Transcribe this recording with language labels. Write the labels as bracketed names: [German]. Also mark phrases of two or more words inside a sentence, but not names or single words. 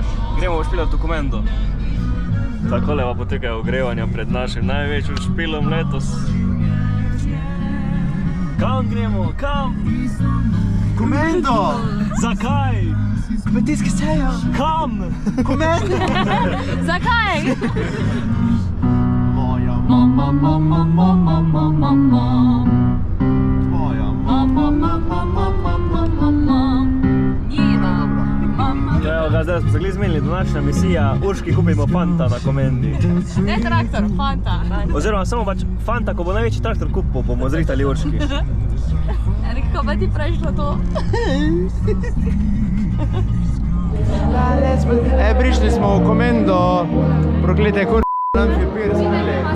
[Slovenian] Gremo v špilat v Komendo. Takole pa potekajo ogrevanja pred našim največjim špilom letos. Kam gremo? Kam? Komendo! Zakaj? Kmetijski sejo! Kam? Komendo! Zakaj? Moja mama, mama, mama, mama, mama. Tvoja mama, mama, mama, mama, mama. Njena mama. Ja, zdaj smo se glih zmenili, današnja misija, Urški kupimo Fanta na Komendi. Ne traktor, Fanta. Oziroma samo pač Fanta, ko bo največji traktor kupil, bomo zrihtali Urški. Kako pa ti prešlo to? Prišli smo v Komendo, proklete nam je pir smeli.